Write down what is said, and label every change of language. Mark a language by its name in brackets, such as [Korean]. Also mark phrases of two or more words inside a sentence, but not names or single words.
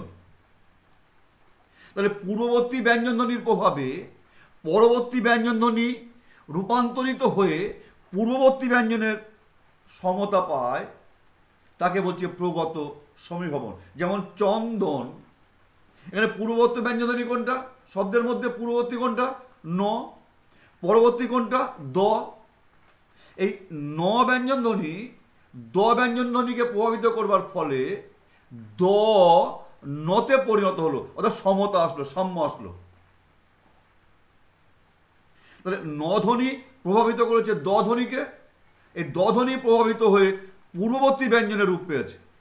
[Bangla] তাহলে পূর্ববর্তী ব্যঞ্জনধ্বনির প্রভাবে পরবর্তী ব্যঞ্জনধ্বনি রূপান্তরিত হয়ে পূর্ববর্তী ব্যঞ্জনের সমতা পায়, তাকে বলছে প্রগত সমীভবন। যেমন চন্দন, এখানে পূর্ববর্তী ব্যঞ্জনধ্বনি কোনটা? শব্দের মধ্যে পূর্ববর্তী কোনটা? ন। পরবর্তী কোনটা? দ। এই ন ব্যঞ্জন ধ্বনি দ ব্যঞ্জন ধ্বনিকে প্রভাবিত করবার ফলে দ নতে পরিণত হলো, অর্থাৎ সমতা আসলো, সাম্য আসলো। তাহলে ন ধ্বনি প্রভাবিত করেছে দ ধ্বনিকে, এই দ ধ্বনি প্রভাবিত হয়ে পূর্ববর্তী ব্যঞ্জনের রূপ পেয়েছে।